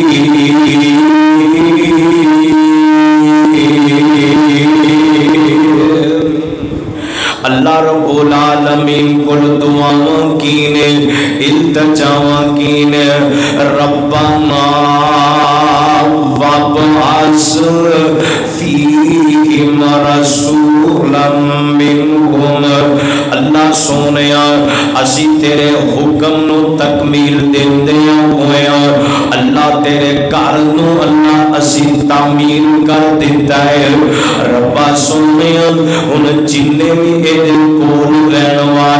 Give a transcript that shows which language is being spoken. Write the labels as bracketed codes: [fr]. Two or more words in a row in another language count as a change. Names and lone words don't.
[ar] اللہ رب العالمین [pa] کل دعاواں کینے التجاواں کینے. [ar] ربنا وابعث فیہم رسولا منہم. [pa] اللہ سونیا اسی تیرے حکم نو تکمیل دیندیاں ہویا اللہ تیرے گھر نو اللہ اسی تعمیر کر دیتا ہے. ربا سونیا ان جننے بھی کول رہن